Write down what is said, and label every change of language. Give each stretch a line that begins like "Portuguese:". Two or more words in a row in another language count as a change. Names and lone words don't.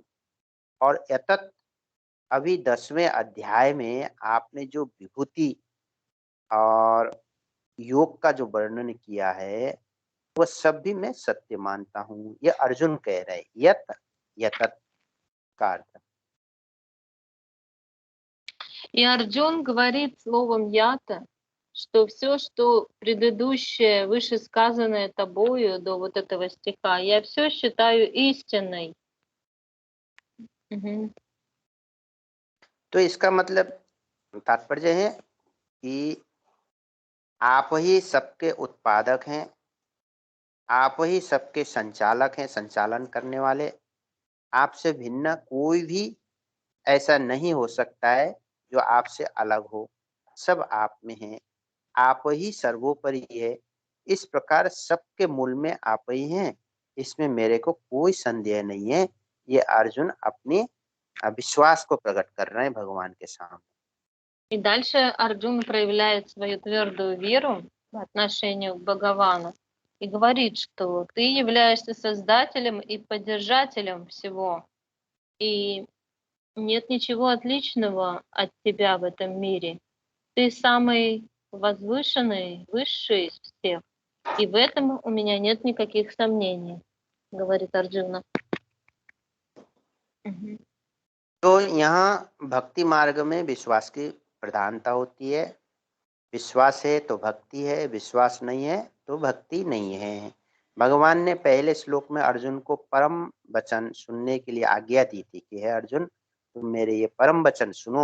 Hindi: और यतत अभी 10वें अध्याय में आपने जो विभूति और योग का जो वर्णन किया है वह सब भी मैं सत्य मानता हूँ, ये अर्जुन कह रहे। यत यतत का अर्थ।
Russian: И Арджун говорит словом ята, что все, что предыдущее, вышесказанное тобою до вот этого стиха, я все считаю истиной.
Hindi: तो इसका मतलब तात्पर्य है कि आप ही सबके उत्पादक हैं, आप ही सबके संचालक हैं, संचालन करने वाले। आपसे भिन्न कोई भी ऐसा नहीं हो सकता है जो आपसे अलग हो, सब आप में है, आप ही सर्वोपरि है। इस प्रकार सबके मूल में आप ही हैं, इसमें मेरे को कोई संदेह नहीं है। ये अर्जुन अपने विश्वास को प्रकट कर रहे हैं भगवान के सामने।
Russian: И дальше Арджун проявляет свою твердую веру по отношению к Бхагавану и говорит, что ты являешься создателем и поддержателем всего, и нет ничего отличного от тебя в этом мире. Ты самый возвышенный, высший из всех, и в этом у меня нет никаких сомнений, говорит Арджуна.
Hindi: तो यहाँ भक्ति मार्ग में विश्वास की प्रधानता होती है। विश्वास है तो भक्ति है, विश्वास नहीं है तो भक्ति नहीं है। भगवान ने पहले श्लोक में अर्जुन को परम वचन सुनने के लिए आज्ञा दी थी कि हे अर्जुन, तुम मेरे ये परम वचन सुनो।